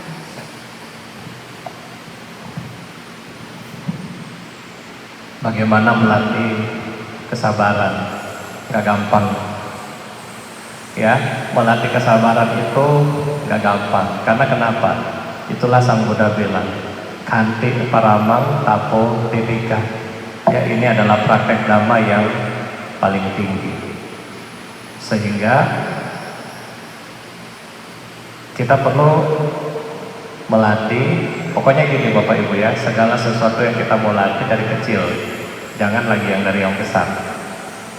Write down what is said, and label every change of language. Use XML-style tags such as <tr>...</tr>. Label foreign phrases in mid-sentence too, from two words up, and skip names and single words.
<id>Bagaimana melatih kesabaran? Gak gampang. Ya, melatih kesabaran itu gak gampang. Karena kenapa? Itulah Sang Buddha bilang,</id> <pi>kanti paramang tapo titika.</pi> <id>Ya, ini adalah praktek dhamma yang paling tinggi. Sehingga kita perlu melatih, pokoknya gini Bapak Ibu ya, segala sesuatu yang kita mau latih dari kecil, jangan lagi yang dari yang besar.</id>